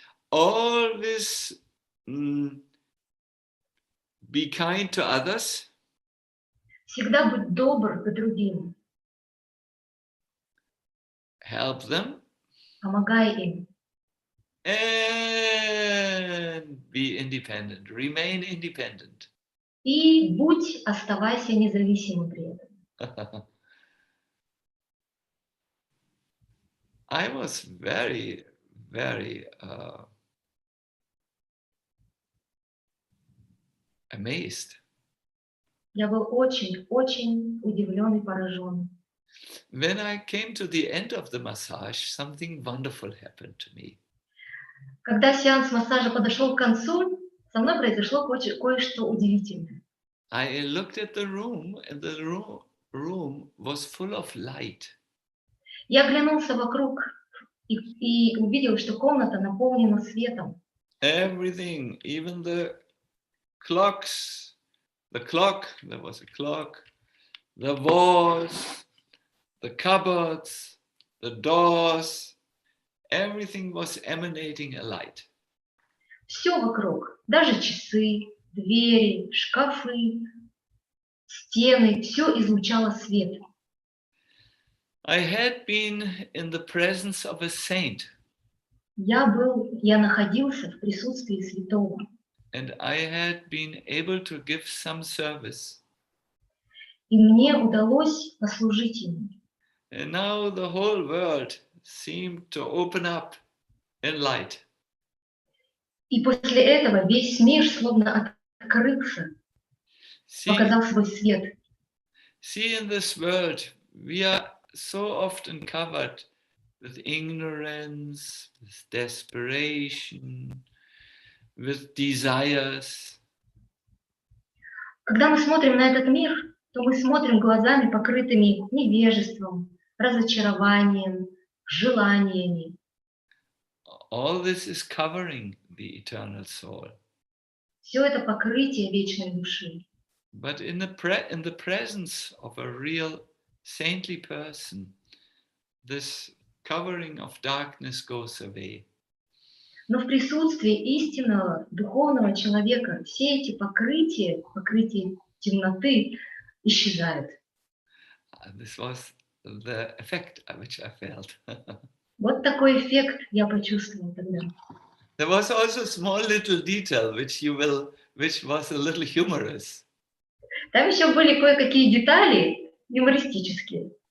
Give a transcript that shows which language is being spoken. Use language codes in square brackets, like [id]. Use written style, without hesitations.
[en] Always be kind to others. [ru] Всегда быть добр к другим. [en] Help them. [ru] Помогай им. [en] And be independent. Remain independent. [ru] И оставайся независимым при этом. [en] I was very, very amazed. [ru] Я был очень, очень удивлен и поражен. [en] When I came to the end of the massage, something wonderful happened to me. [ru] Когда сеанс массажа подошел к концу, со мной произошло кое-что удивительное. [en] I looked at the room, and the room was full of light. [ru] Я оглянулся вокруг и увидел, что комната наполнена светом. [en] Everything, even the clocks, there was a clock, the walls, the cupboards, the doors, everything was emanating a light. [ru] Все вокруг, даже часы, двери, шкафы, стены, все излучало свет. [en] I had been in the presence of a saint. [ru] Я находился в присутствии святого. [en] And I had been able to give some service. [ru] И мне удалось послужить ему. [en] And now the whole world seemed to open up in light. [ru] И после этого весь мир словно открылся, показал свой свет. [en] See, in this world, we are so often covered with ignorance, with desperation, with desires. [ru] Когда мы смотрим на этот мир, то мы смотрим глазами, покрытыми невежеством, разочарованием, желаниями. [en] All this is covering the eternal soul. [ru] Все это покрытие вечной души. [en] But in the presence of a real saintly person, this covering of darkness goes away. [ru] Но в присутствии истинного духовного человека все эти покрытия темноты исчезают. [en] This was the effect which I felt. [ru] Вот такой эффект я почувствовал тогда. [en] There was also a small little detail which was a little humorous. [ru] Там еще были кое-какие детали юмористические.